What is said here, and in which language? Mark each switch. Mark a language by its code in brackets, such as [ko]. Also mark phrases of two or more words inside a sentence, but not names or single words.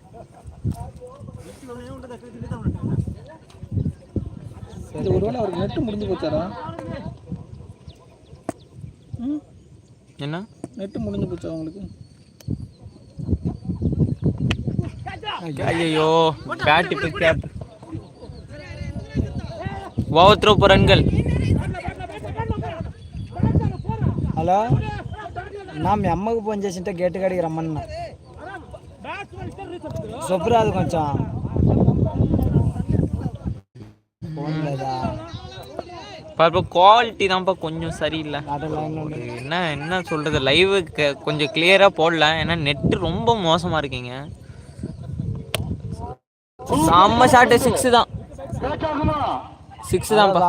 [ta] இது ஒருவேளை அவருக்கு நெட்டு முடிஞ்சு போச்சாரா என்ன நெட்டு முடிஞ்சு போச்சா அவங்களுக்கு ஐயோ பேட் இப்போ கேப் [en] over throw [ta] ரன்கள் [te] హలో నా మీ అమ్మకు ఫోన్ చేసింటే గేటు కాడికి రమ్మన్నా శుభ్రాదు కొంచెం ఫోన్ లేదా [ta] குவாலிட்டி தான்ப்பா கொஞ்சம் சரியில்லை என்ன சொல்றது லைவ் கொஞ்சம் கிளியரா போடல ஏன்னா நெட் ரொம்ப மோசமா இருக்கீங்க செம்ம ஷாட் 6 தான் 6 தான்ப்பா